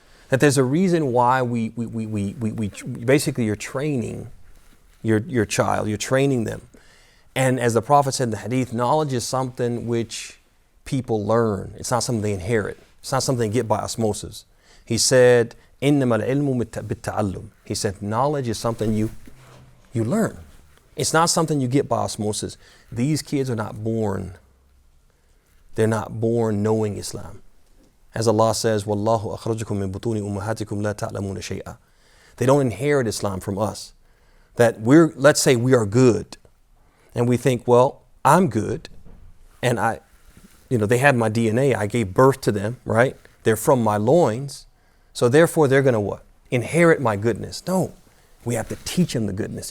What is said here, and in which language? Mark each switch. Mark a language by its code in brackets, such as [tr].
[en] That there's a reason why we basically you're training your child, you're training them. And as the Prophet said in the hadith, knowledge is something which people learn. It's not something they inherit. It's not something they get by osmosis. He said, [ar] إِنَّمَا الْعِلْمُ بِالتَّعَلُّمِ. [en] He said, knowledge is something you learn. It's not something you get by osmosis. These kids are not born. They're not born knowing Islam. As Allah says, [ar] وَاللَّهُ أَخْرَجَكُم مِّن بُطُونِ أُمَّهَاتِكُمْ لَا تَعْلَمُونَ شَيْئًا. [en] They don't inherit Islam from us. That let's say we are good. And we think, well, I'm good. And they had my DNA. I gave birth to them, right? They're from my loins. So therefore they're going to what? Inherit my goodness. No, we have to teach them the goodness.